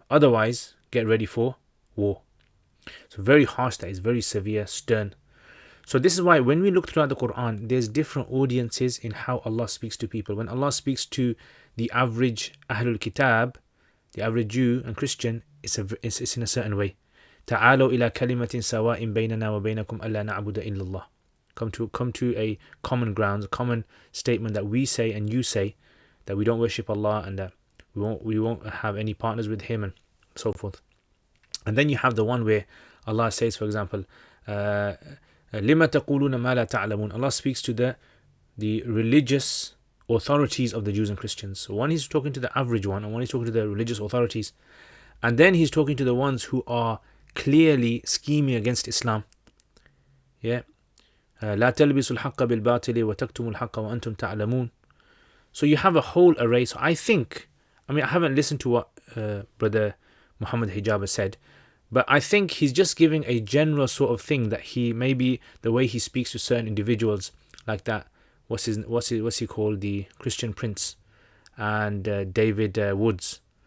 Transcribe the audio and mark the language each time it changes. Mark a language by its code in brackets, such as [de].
[en] Otherwise, get ready for war. So very harsh, that is very severe, stern. So this is why when we look throughout the Quran, there's different audiences in how Allah speaks to people. When Allah speaks to the average Ahlul Kitab, the average Jew and Christian, it's in a certain way. [ar] تعالوا إلى كلمة سواء بيننا وبينكم ألا نعبد إلا الله. [en] Come to a common ground, a common statement that we say and you say, that we don't worship Allah and that we won't have any partners with Him and so forth. And then you have the one where Allah says, for example, [ar] لِمَ تَقُولُونَ مَا لَا تَعْلَمُونَ. [en] Allah speaks to the religious authorities of the Jews and Christians. So one He's talking to the average one, and one He's talking to the religious authorities. And then He's talking to the ones who are clearly scheming against Islam. Yeah. [ar] لا تلبسوا الحق بالباطل وتكتموا الحق وأنتم تعلمون. [en] So you have a whole array. So I haven't listened to what Brother Muhammad Hijab said, but I think he's just giving a general sort of thing that he, maybe the way he speaks to certain individuals, like that, what's he called, the Christian Prince, and David Woods.